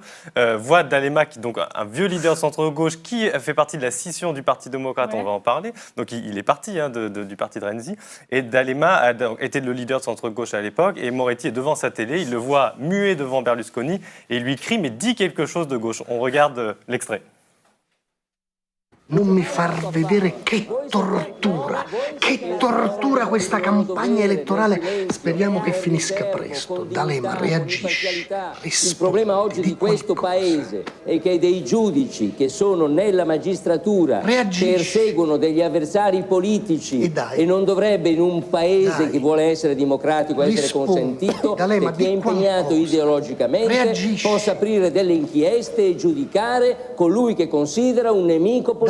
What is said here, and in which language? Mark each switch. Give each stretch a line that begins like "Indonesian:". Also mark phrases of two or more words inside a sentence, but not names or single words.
French: Voix d'Alema, donc un vieux leader centre-gauche qui fait partie de la scission du Parti démocrate, on va en parler. Donc il est parti du parti de Renzi. Et D'Alema était le leader de centre-gauche à l'époque. Et Moretti est devant sa télé, il le voit muet devant Berlusconi et il lui crie, mais dis quelque chose de gauche. On regarde l'extrait.
Italian: Non mi far vedere che tortura questa campagna elettorale. Speriamo che finisca presto. D'Alema, reagisci. Il problema oggi di questo paese è che dei giudici che sono nella magistratura perseguono degli avversari politici e non dovrebbe in un paese che vuole essere democratico essere consentito che chi è impegnato ideologicamente possa aprire delle inchieste e giudicare colui che considera un nemico politico.